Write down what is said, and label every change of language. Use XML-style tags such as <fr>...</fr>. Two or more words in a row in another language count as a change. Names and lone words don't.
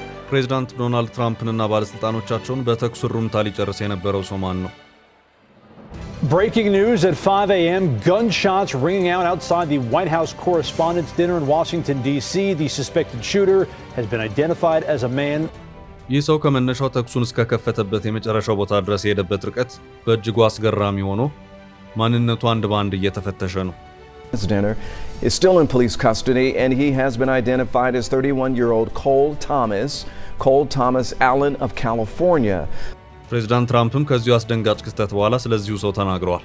<am>ፕሬዝዳንት ዶናልድ ትራምፕንና ባለስልጣኖቻቸውን በተኩስ ሩምታ ሊጨርስ የነበረው ሰው ማን ነው?</am> <en>Breaking news at 5 a.m. Gunshots ringing out outside the White House Correspondents' Dinner in Washington, D.C. The suspected shooter has been identified as a man.</en> <am>ይህ ሰው ከመነሻው ተኩሱን እስከከፈተበት የመጨረሻው ቦታ ድረስ የሄደበት ርቀት በእጅጉ አስገራሚ ሆኖ ማንነቱ አንድ በአንድ እየተፈተሸ ነው።</am> <en>His dinner is still in police custody and he has been identified as 31-year-old Cole Thomas Allen of California.</en> <am>ፕሬዝዳንት ትራምፕም ከዚሁ አስደንጋጭ ክስተት በኋላ ስለዚሁ ሰው ተናግረዋል።</am>